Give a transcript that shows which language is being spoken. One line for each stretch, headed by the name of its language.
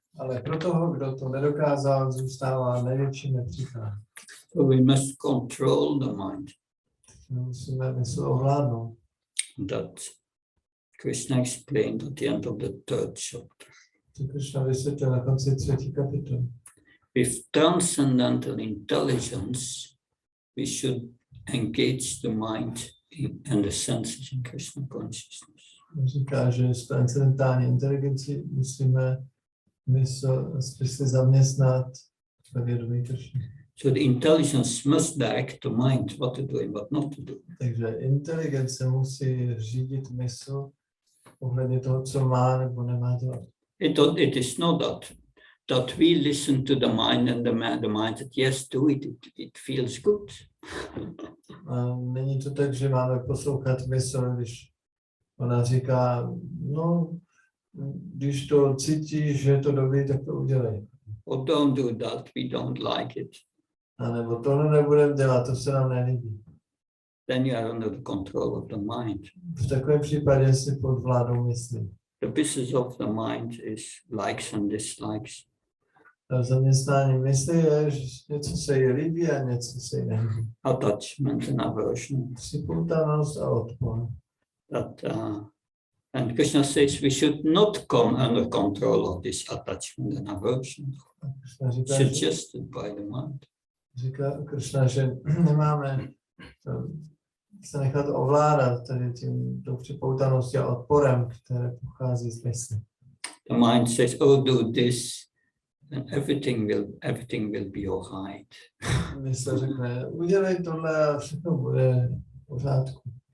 Czech: Ale pro toho, kdo to nedokázal, zůstává největším nepřítelem.
English: So we must control the mind.
Czech: Musíme mysl ovládnout.
English: That Krishna explained at the end of the 3rd chapter.
Czech: To Krishna vysvětlil na konci 3. kapitoly.
English: With transcendental intelligence, we should engage the mind and the senses in Krishna consciousness.
Czech: Říká, že s transcendentální inteligencí musíme mysl zaměstnat ve vědomí Krishny.
English: So the intelligence must direct the mind what to do and what not to do.
Czech: Takže inteligence musí řídit mysl ohledně toho, co má nebo nemá dělat.
English: It is not that we listen to the mind and the mind that yes, do it, it feels good.
Czech: A není to tak, že máme poslouchat mysl, když ona říká, no, když to cítíš, že je to dobrý, tak to udělej.
English: Or don't do that, we don't like it.
Czech: A nebo tohle nebudeme dělat, to se nám nelíbí.
English: Then you are under the control of the mind.
Czech: V takovém případě si pod vládou myslí.
English: The business of the mind is likes and dislikes.
Czech: A zaměstnání mysli je, že něco se jí líbí a něco se jí nelíbí.
English: Attachment and aversion.
Czech: Připoutanost a odpor.
English: And Krishna says we should not come under control of this attachment and aversion. Suggested by the mind.
Czech: Říká Krishna, že nemáme se nechat ovládat tady tou připoutaností a odporem, které pochází z mysli.
English: The mind says, oh, do this, and everything will be alright.
Czech: Mysl řekne, udělej tohle a všechno bude v pořádku.